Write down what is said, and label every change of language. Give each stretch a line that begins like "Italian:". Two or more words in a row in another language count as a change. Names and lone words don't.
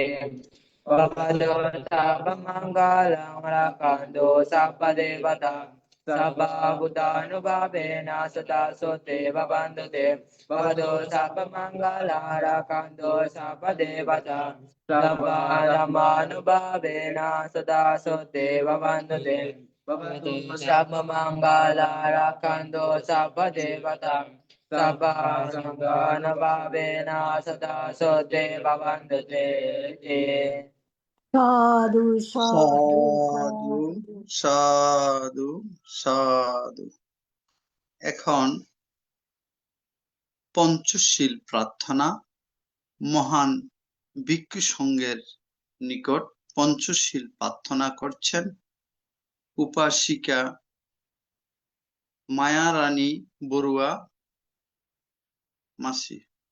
Pali: Bhavado sabba mangalam rakando sabba devata sabba buddhanubhavena sada sote bhavandute Bhavado sabba mangalam rakando sabba devata sabba dhammanubhavena sada sote bhavandute Bhavado sabba mangalam rakando sabba devata sabba dhammanubhavena sada sote bhavandute
Bangla: সাধু সাধু সাধু সাধু সাধু। এখন পঞ্চশীল প্রার্থনা মহান ভিক্ষু সংঘের নিকট পঞ্চশীল প্রার্থনা করছেন উপাসিকা মায়ারানী বড়ুয়া মাসি।